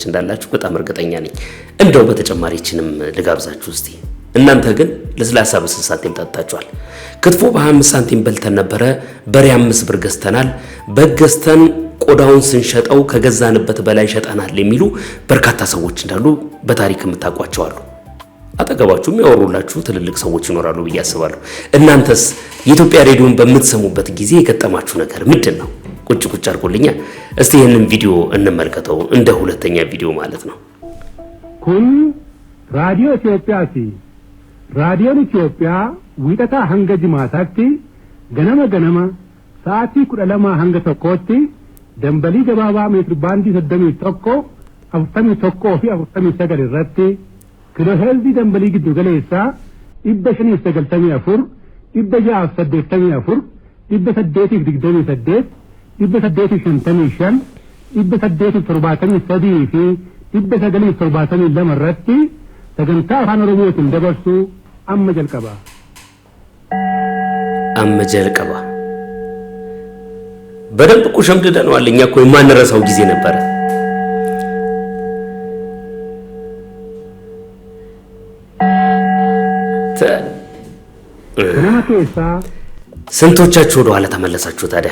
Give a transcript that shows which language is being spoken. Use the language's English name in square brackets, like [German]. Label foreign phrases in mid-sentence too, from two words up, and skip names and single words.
[Amharic] እንዳላችሁ በጣም እርግጠኛ ነኝ። እንደው በተጨማሪችንም ልጋብዛችሁ እስቲ። እናንተ ግን ለስላሳ በ6 ሳንቲም ጠጣችኋል። ክትፎ በ25 ሳንቲም በልተን ነበረ። በሬ 5 ብር ገዝተናል። በገዝተን ቆዳውን ስንሸጠው ከገዛንበት በላይ ሸጠናል የሚሉ በርካታ ሰዎች እንዳሉ በታሪክ የምታውቋቸው አሉ። አጠገባችሁ የሚያወሩላችሁ ትልልቅ ሰዎች ይኖራሉ ብዬ አስባለሁ። እናንተስ የኢትዮጵያ ሬዲዮን በምትሰሙበት ጊዜ የገጠማችሁ ነገር ምንድን ነው? ቁጭ አድርጉልኛ። እስቲ ይህንን ቪዲዮ እንመልከተው፣ እንደ ሁለተኛ ቪዲዮ ማለት ነው። [Oromo] ኩን ራዲዮ ኢትዮጵያቲ raadiyoon Itoophiyaa wiixataa hanga jimaataatti ganama sa'aatii 12 hanga 1tti dambalii gabaabaa meetir baandii 31 41 fi 49 irratti kiloheerzii dambalii giddu galeessaa 594 684 828 855 873 fi 972 irratti sagantaa afaan oromootiin dabarsu amma jalqaba [Amharic] በደንብ እኮ ሸምድደነዋል። እኛ እኮ የማንረሳው ጊዜ ነበረ። ስንቶቻችሁ ወደ ኋላ ተመለሳችሁ ታዲያ?